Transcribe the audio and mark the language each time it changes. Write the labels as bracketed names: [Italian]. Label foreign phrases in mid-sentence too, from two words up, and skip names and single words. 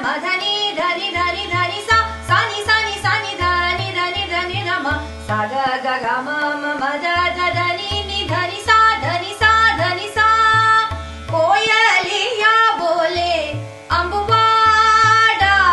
[Hindi] ma da ni dhani dhani dhani sa sani sani sani dhani dhani dhani da ma sa ga ga ga ma ma ma da da da ni ni dhani sa dhani sa dhani sa कोयलिया बोले अम्बुवाड़ा